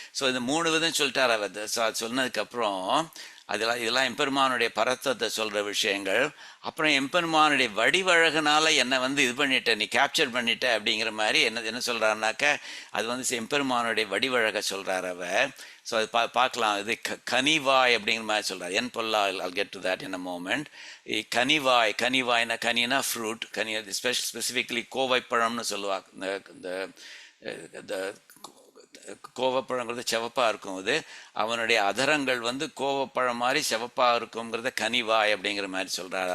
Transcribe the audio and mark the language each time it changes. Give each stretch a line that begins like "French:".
Tamil: So இந்த 3 விதம் சொல்லிட்டார் அவர். சொன்னதுக்கப்புறம் இதெல்லாம் எம்பெருமானுடைய பரத்தத்தை சொல்கிற விஷயங்கள். அப்புறம் எம்பெருமானுடைய வடிவழகுனால என்னை இது பண்ணிட்ட, நீ கேப்சர் பண்ணிட்ட அப்படிங்கிற மாதிரி என்ன சொல்கிறாருனாக்க, அது எம்பெருமானுடைய வடிவழக சொல்கிறார் அவர். ஸோ அது பார்க்கலாம். இது கனிவாய் அப்படிங்கிற மாதிரி சொல்கிறார். என் பொல்லா,
English: I'll get to that in a moment.
Tamil: கனிவாய்னா Kanina fruit, Ghani specifically கோவைப்பழம்னு சொல்லுவாங்க. இந்த கோவப்பழங்கிறது செவப்பாக இருக்கும். அது அவனுடைய அதரங்கள் கோவப்பழம் மாதிரி செவப்பாக இருக்குங்கிறத கனிவாய் அப்படிங்கிற மாதிரி சொல்கிறார்.